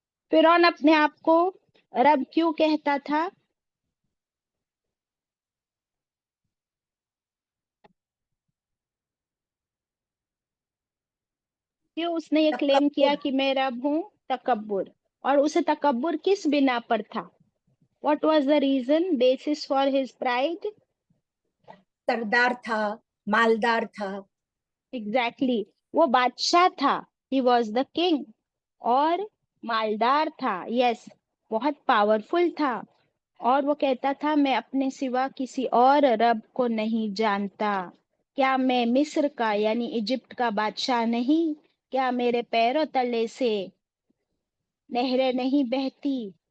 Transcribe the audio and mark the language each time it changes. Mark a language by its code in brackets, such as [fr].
[hi] फिरौन अपने आप को रब क्यों कहता था? क्यों उसने ये क्लेम किया तकब्बुर, कि मैं रब हूँ? तकब्बुर। और उसे तकब्बुर किस बिना पर था? [en] What was the reason, basis for his pride? [hi] सरदार था, मालदार था। [en] Exactly. [hi] वो बादशाह था, [en] he was the king. [hi] और मालदार था, yes, बहुत पावरफुल था। और वो कहता था मैं अपने सिवा किसी और रब को नहीं जानता। क्या मैं मिस्र का यानी इजिप्ट का बादशाह नहीं? क्या मेरे पैरों तले से नहरें नहीं बहती?